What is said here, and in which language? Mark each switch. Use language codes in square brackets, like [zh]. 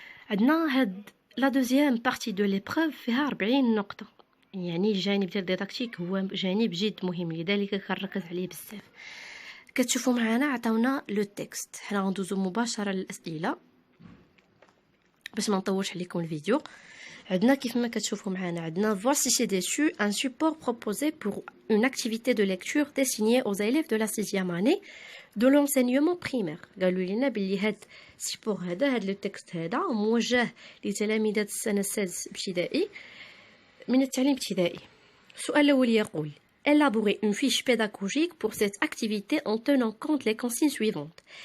[ar] عندنا هاد [fr] لا دوزيام بارتي دو ليبروف [ar] فيها 40 نقطة، يعني الجانب ديال الديداكتيك هو جانب جد مهم، لذلك كنركز عليه بزاف. كتشوفوا معنا عطاونا لو تكست، حنا غندوزو مباشرة للأسئلة باش ما نطولش عليكم الفيديو. عندنا كيف ما كتشوفوا معنا عندنا [fr] voici ci-dessus un support proposé pour une activité de lecture destinée aux élèves de la 6e année de l'enseignement primaire. [ar] قالوا لنا بلي هاد السيبور هذا لو تكست هذا موجه لتلاميذ السنه السادس ابتدائي من التعليم الابتدائي. السؤال الاول يقول [fr] élaborer une fiche pédagogique pour cette activité en tenant compte les consignes suivantes.